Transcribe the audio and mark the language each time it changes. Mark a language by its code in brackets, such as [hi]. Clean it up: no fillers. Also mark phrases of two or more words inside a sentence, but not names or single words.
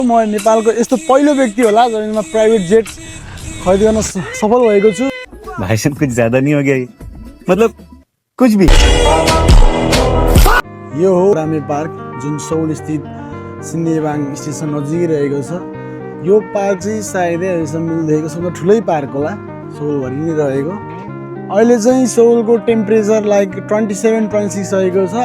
[ne] म नेपालको यस्तो पहिलो व्यक्ति होला जसले प्राइभेट जेट खरिद गर्न सफल भएको छु। [hi] भाई साहब कुछ ज्यादा नहीं हो गया ये? मतलब कुछ भी। [ne] यो हो रामे पार्क जुन सौल स्थित सिन्देबाङ स्टेसन नजिकै रहेको छ। यो पार्क चाहिँ सायदै अहिलेसम्म देखेको सबभन्दा ठुलै पार्क होला सौलभरि नै रहेको। अहिले चाहिँ सौलको [en] temperature like [ne] 27-26 रहेको छ।